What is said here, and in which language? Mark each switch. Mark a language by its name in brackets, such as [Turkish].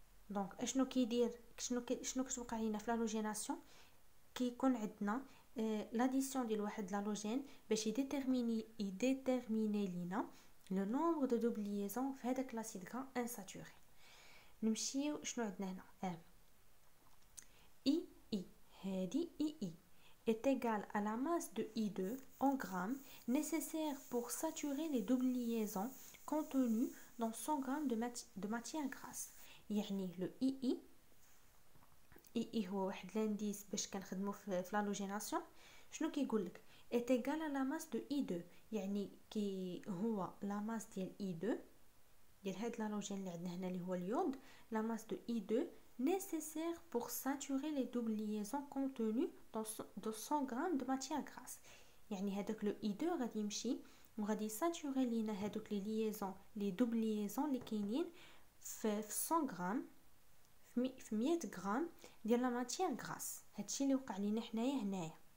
[Arabic] دونك اشنو كيدير؟ شنو كتوقع لينا في لالوجيناسيون؟ كيكون عندنا لاديسيون ديال واحد لالوجين باش يديتيرميني لينا لو نومبر دو دوبل ليزون في هذاك لاسيد غرا انساتوري. نمشيو شنو عندنا هنا؟ اي هادي اي [French] est égal à la masse de I2 en grammes nécessaire pour saturer les doubles liaisons contenues dans 100 grammes de matière grasse. [Arabic] يعني le اي هو واحد لانديس باش كنخدمو في لالوجيناسيون. شنو كيقول لك؟ [French] est égal à la masse de I2 [Arabic] يعني كي هو لا ماس ديال I2 ديال هاد لالوجين اللي عندنا هنا اللي هو اليود. [French] لا ماس دو I2 nécessaire pour saturer les doubles liaisons contenues dans 100 grammes de matière grasse. [Arabic] يعني هذاك لو I2 غادي يمشي وغادي يساتوري لينا هذوك لي ليزون لي دوبل ليزون اللي كاينين في 100 غرام في 100 غرام ديال لا ماتيير غراس. هادشي اللي وقع لينا هنايا.